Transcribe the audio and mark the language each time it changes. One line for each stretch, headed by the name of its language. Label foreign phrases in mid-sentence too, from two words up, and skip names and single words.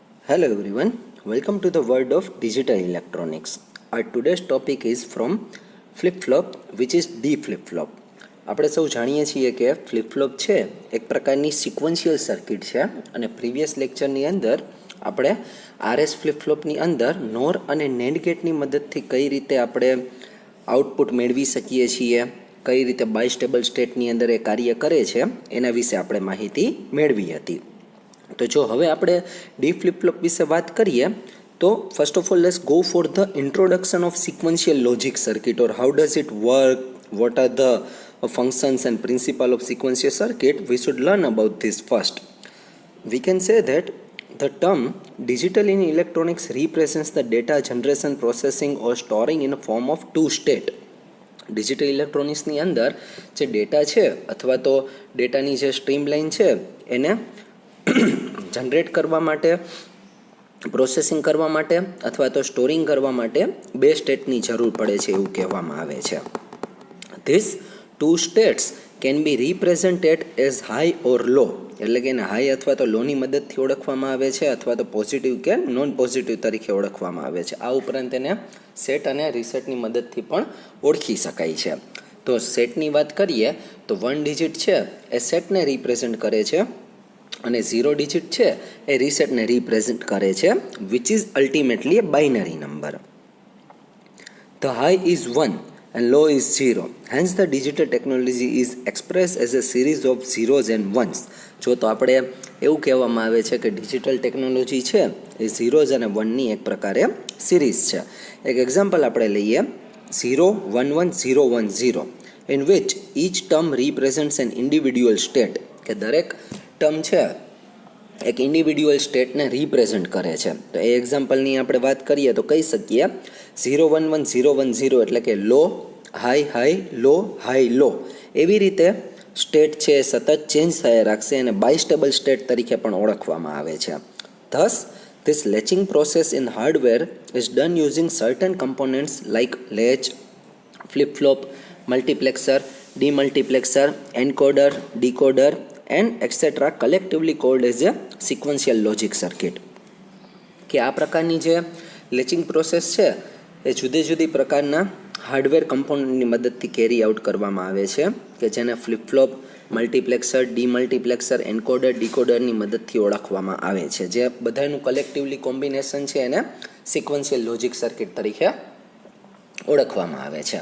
English: Hello everyone, welcome to the world of digital electronics. Our today's topic is from flip-flop which is D flip-flop.
Gujarati: આપણે સૌ જાણીએ છીએ કે ફ્લિપ-ફ્લોપ છે એક પ્રકારની
English: sequential circuit
Gujarati: છે અને
English: previous lectureની
Gujarati: અંદર આપણે આરએસ ફ્લિપ-ફ્લોપની અંદર નોર અને
English: NAND gateની
Gujarati: મદદથી કઈ રીતે આપણે આઉટપુટ મેળવી શકીએ છીએ, કઈ રીતે
English: bistable stateની
Gujarati: અંદર એ કાર્ય કરે છે એના વિશે આપણે માહિતી મેળવી હતી. તો જો હવે આપણે ડી ફ્લિપ-ફ્લોપ વિશે વાત કરીએ તો
English: first of all let's go for the introduction of sequential logic circuit or how does it work, what are the functions and principle of sequential circuit. We should learn about this first. We can say that the term digital in electronics represents the data generation, processing or storing in a form of two state. digital electronicsની
Gujarati: અંદર જે ડેટા છે અથવા તો ડેટાની જે
English: stream line
Gujarati: છે એને જનરેટ કરવા માટે, પ્રોસેસિંગ કરવા માટે અથવા તો સ્ટોરિંગ કરવા માટે બે સ્ટેટની જરૂર પડે છે એવું કહેવામાં આવે છે. These two states can be represented as high or low, એટલે કે એને હાઈ અથવા તો લોની મદદથી ઓળખવામાં આવે છે અથવા તો પોઝિટિવ કે
English: non positive
Gujarati: તરીકે ઓળખવામાં આવે છે. આ ઉપરાંત એને સેટ અને રીસેટની મદદથી પણ ઓળખી શકાય છે. તો સેટની વાત કરીએ તો 1 ડિજિટ છે એ સેટને રિપ્રેઝેન્ટ કરે છે અને 0 ડિજિટ છે એ રીસેટને રિપ્રેઝેન્ટ કરે છે,
English: which is ultimately a binary number. The high is 1 and low is 0. Hence the digital technology is expressed as a series of zeros and ones.
Gujarati: જો તો આપણે એવું કહેવામાં આવે છે કે
English: digital technology
Gujarati: છે એ ઝીરોઝ અને વનની એક પ્રકારે સિરીઝ છે. એક એક્ઝામ્પલ આપણે લઈએ
English: 011 in which each term represents an individual state,
Gujarati: કે દરેક ટર્મ છે એક
English: individual stateને
Gujarati: રિપ્રેઝેન્ટ કરે છે. તો એ એક્ઝામ્પલની આપણે વાત કરીએ તો કહી શકીએ 011 એટલે કે
English: low high high low high low.
Gujarati: એવી રીતે સ્ટેટ છે સતત ચેન્જ થયા રાખશે અને
English: bistable state
Gujarati: તરીકે પણ ઓળખવામાં આવે છે.
English: Thus, this latching process in hardware is done using certain components like latch, flip-flop, multiplexer, demultiplexer, encoder, decoder and etc. collectively called as a sequential logic circuit.
Gujarati: કે આ પ્રકારની જે
English: latching process
Gujarati: છે એ જુદી જુદી પ્રકારના
English: hardware componentની
Gujarati: મદદથી
English: carry out
Gujarati: કરવામાં આવે છે કે જેને
English: flip-flop, multiplexer, demultiplexer, encoder, decoderની
Gujarati: મદદથી ઓળખવામાં આવે છે. જે બધાનું
English: collectively combination
Gujarati: છે એને
English: sequential logic circuit
Gujarati: તરીકે ઓળખવામાં આવે છે.